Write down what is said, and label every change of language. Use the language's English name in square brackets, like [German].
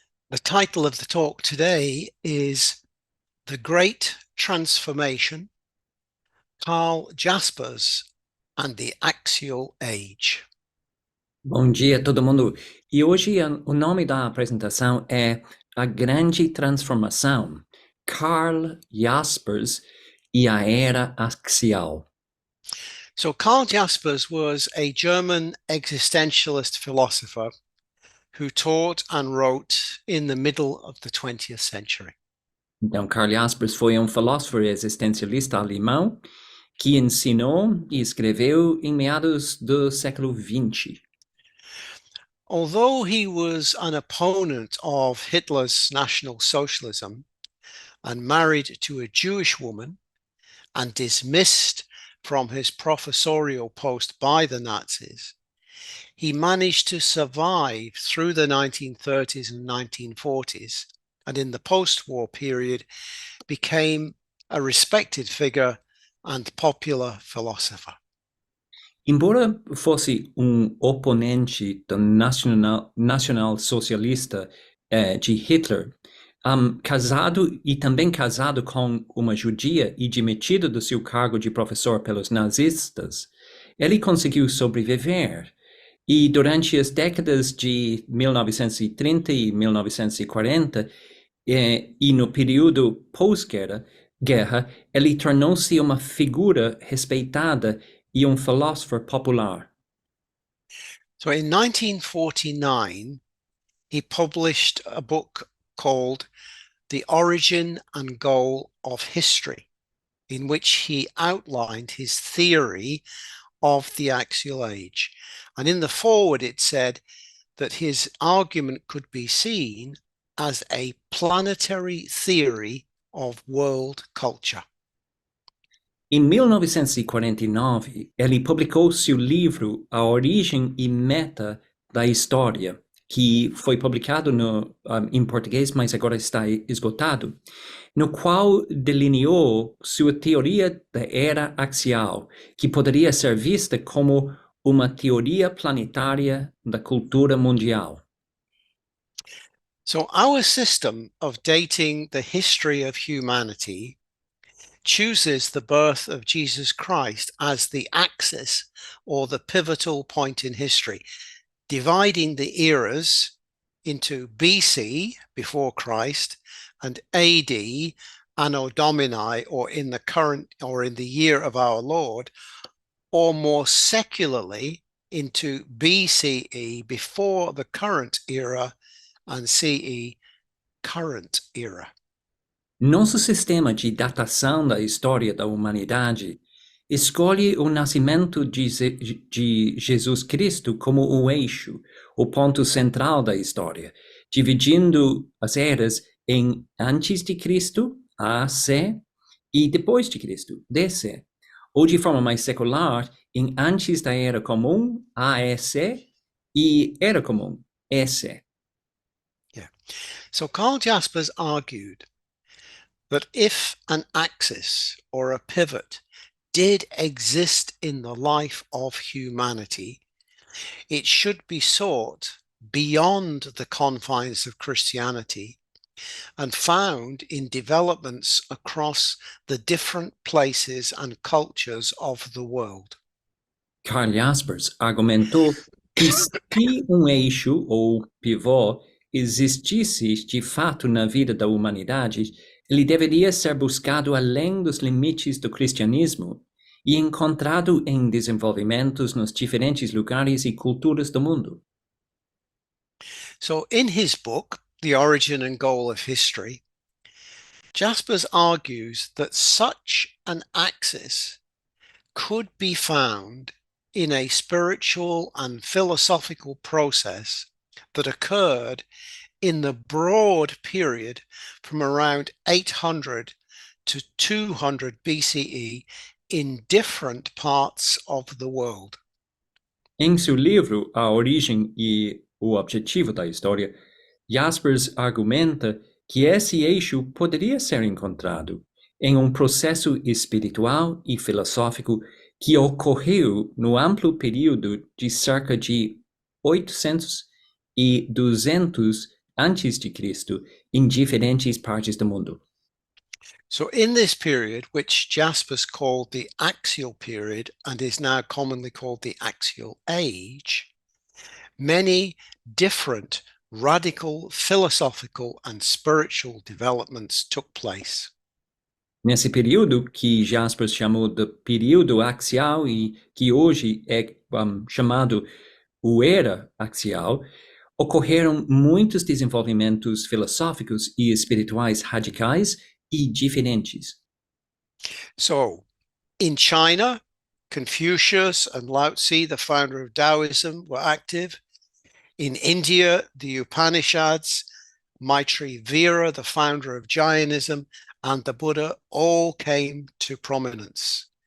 [English] The title of the talk today is The Great Transformation, Karl Jaspers and the Axial Age. [Portuguese] Bom dia, todo mundo. E hoje o nome da apresentação é A Grande Transformação, Karl Jaspers e a Era Axial. [English] So Karl Jaspers was a German existentialist philosopher who taught and wrote in the middle of the 20th century. [Portuguese] Então, Karl Jaspers foi filósofo existencialista alemão que ensinou e escreveu em meados do século XX. [English] Although he was an opponent of Hitler's National Socialism and married to a Jewish woman and dismissed from his professorial post by the Nazis, he managed to survive through the 1930s and 1940s, and in the post-war period became a respected figure and popular philosopher. [Portuguese] Embora fosse oponente do nacional-socialista de Hitler, casado e também casado com uma judia e demitido do seu cargo de professor pelos nazistas, ele conseguiu sobreviver. E durante as décadas de 1930 e 1940, e no período pós-guerra, ele tornou-se uma figura respeitada e philosopher popular. [English] So in 1949, he published a book called The Origin and Goal of History, in which he outlined his theory of the axial age. And in the foreword, it said that his argument could be seen as a planetary theory of world culture. [Portuguese] Em 1949, ele publicou seu livro A Origem e Meta da História, que foi publicado em português, mas agora está esgotado, no qual delineou sua teoria da era axial, que poderia ser vista como uma teoria planetária da cultura mundial. [English] So our system of dating the history of humanity chooses the birth of Jesus Christ as the axis or the pivotal point in history, dividing the eras into BC, before Christ, and AD, Anno Domini, or in the current or in the year of our Lord, or more secularly into BCE, before the current era, and CE, current era. [Portuguese] Nosso sistema de datação da história da humanidade escolhe o nascimento de Jesus Cristo como o eixo, o ponto central da história, dividindo as eras em antes de Cristo, AC, e depois de Cristo, DC, ou de forma mais secular, em antes da era comum, AEC, e era comum, EC. [English] Yeah. So Karl Jaspers argued that if an axis or a pivot did exist in the life of humanity, it should be sought beyond the confines of Christianity and found in developments across the different places and cultures of the world. [Portuguese] Karl Jaspers argumentou que se eixo ou pivô existisse de fato na vida da humanidade, ele deveria ser buscado além dos limites do cristianismo e encontrado em desenvolvimentos nos diferentes lugares e culturas do mundo. [English] So in his book, The Origin and Goal of History, Jaspers argues that such an axis could be found in a spiritual and philosophical process that occurred in the broad period from around 800 to 200 BCE in different parts of the world. [Portuguese] Em seu livro A Origem e o Objetivo da História, Jaspers argumenta que esse eixo poderia ser encontrado em processo espiritual e filosófico que ocorreu no amplo período de cerca de 800 e 200 antes de Cristo em diferentes partes do mundo. [English] So in this period, which Jaspers called the Axial period and is now commonly called the Axial Age, many different radical philosophical and spiritual developments took place. [Portuguese] Nesse período, que Jaspers chamou de período axial e que hoje é chamado o era axial, ocorreram muitos desenvolvimentos filosóficos e espirituais radicais e diferentes. [English] So in China, Confucius and Lao Tzu, the founder of Taoism, were active. In India, the Upanishads, Maitri Vira, the founder of Jainism, and the Buddha all came to prominence.